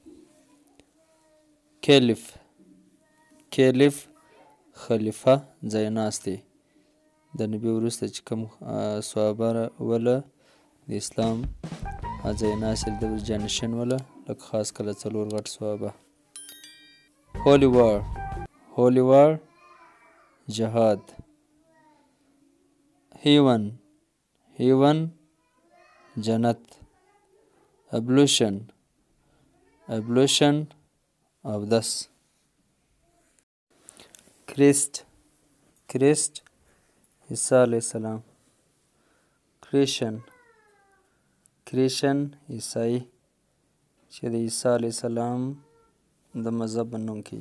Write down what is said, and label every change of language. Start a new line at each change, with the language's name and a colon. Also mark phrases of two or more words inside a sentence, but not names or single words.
Pashto: caliph خلیفه، ځایناستی. د نبی وروسته چې کوم صحابه وله د اسلام ځایناستي د جانشین وله، لکه خاص کله څلور غټ صحابه.
English: holy war جهاد.
Pashto: heaven جنت. ablution اودس. Christ عیسی علیه السلام. Christian عیسائی چې د عیسی علیه السلام د مذهب منونکی.